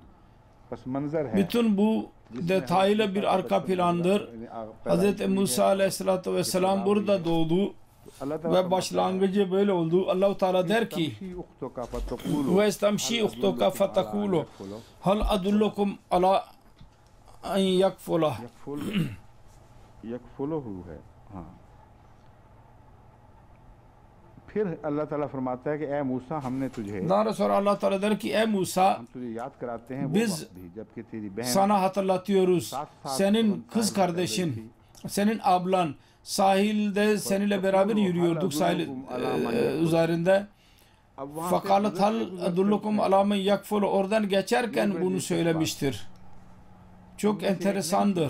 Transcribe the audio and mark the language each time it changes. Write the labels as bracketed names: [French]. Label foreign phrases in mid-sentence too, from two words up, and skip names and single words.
[Turkish] Bütün bu detaylı bir arka plandır. Hz. Musa Aleyhisselatü Vesselam burada doğdu ve başlangıcı böyle oldu. Allah-u Teala der ki: [Arabic] وإذ تمشي أختك فتقول هل أدلكم على من يكفله. [Hindi] फिर अल्लाह ताला फरमाता है कि ए मूसा हमने तुझे [Turkish] daha sonra Allah Teala der ki: ey Musa, [Hindi] तुझे याद कराते हैं [Turkish] biz [Hindi] जबकि तेरी बहन [Turkish] sana hatırlatıyoruz. Senin kız kardeşin, senin ablan sahilde seninle beraber yürüyorduk sahil üzerinde. [Arabic] فقالت هل أدلكم على من يكفله, [Turkish] oradan geçerken bunu söylemiştir. Çok enteresandır.